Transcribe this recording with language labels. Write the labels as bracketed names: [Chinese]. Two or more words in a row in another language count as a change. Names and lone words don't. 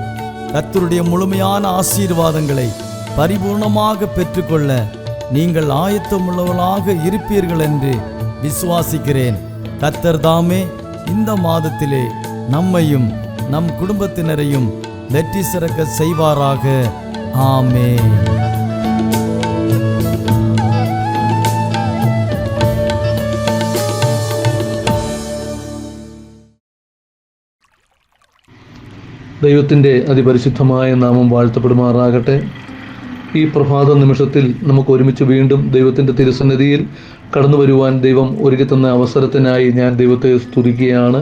[Tamil] கர்த்தருடைய முழுமையான ஆசீர்வாதங்களை பரிபூர்ணமாக பெற்றுக்கொள்ள நீங்கள் ஆயத்தமுள்ளவர்களாக இருப்பீர்கள் என்று விசுவாசிக்கிறேன். கர்த்தர் தாமே இந்த மாதத்திலே நம்மையும் நம் குடும்பத்தினரையும் வெற்றி சிறக்க செய்வாராக. ஆமென். [Malayalam] ദൈവത്തിൻ്റെ അതിപരിശുദ്ധമായ നാമം വാഴ്ത്തപ്പെടുമാറാകട്ടെ. ഈ പ്രഭാത നിമിഷത്തിൽ നമുക്ക് ഒരുമിച്ച് വീണ്ടും ദൈവത്തിൻ്റെ തിരുസന്നിധിയിൽ കടന്നു വരുവാൻ ദൈവം ഒരുക്കിത്തന്ന അവസരത്തിനായി ഞാൻ ദൈവത്തെ സ്തുതിക്കുകയാണ്.